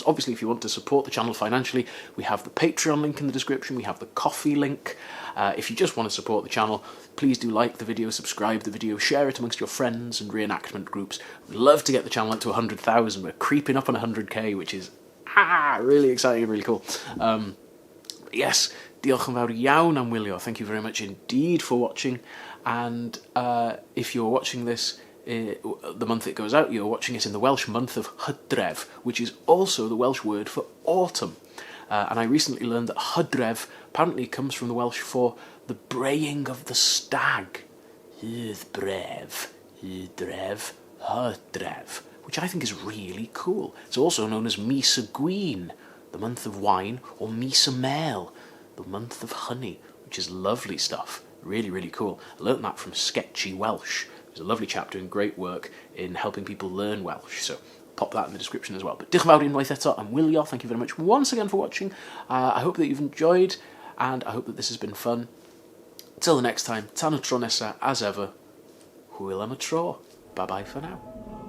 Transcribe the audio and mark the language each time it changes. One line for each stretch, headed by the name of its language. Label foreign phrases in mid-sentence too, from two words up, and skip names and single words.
English: Obviously, if you want to support the channel financially, we have the Patreon link in the description, we have the Ko-fi link. If you just want to support the channel, please do like the video, subscribe the video, share it amongst your friends and reenactment groups. We'd love to get the channel up to 100,000. We're creeping up on 100k, which is really exciting and really cool. Yes,
Welsh: diolch yn fawr iawn am wylio.
English: Thank you very much indeed for watching. And if you're watching this the month it goes out, you're watching it in the Welsh month of Hydref, which is also the Welsh word for autumn. And I recently learned that Hydref apparently comes from the Welsh for the braying of the stag.
Welsh: Hydref, Hydref, Hydref,
English: which I think is really cool. It's also known as
Welsh: Mis y Gwyn,
English: the month of wine, or
Welsh: Mis y Mel,
English: the month of honey, which is lovely stuff. Really, really cool. I learnt that from Sketchy Welsh. There's a lovely chap doing great work in helping people learn Welsh, so pop that in the description as well.
Welsh: But diolch yn fawr unwaith eto am wylio.
English: Thank you very much once again for watching. I hope that you've enjoyed, and I hope that this has been fun. Till the next time,
Welsh: tan y tro nesa,
English: as ever,
Welsh: hwyl am y tro.
English: Bye bye for now.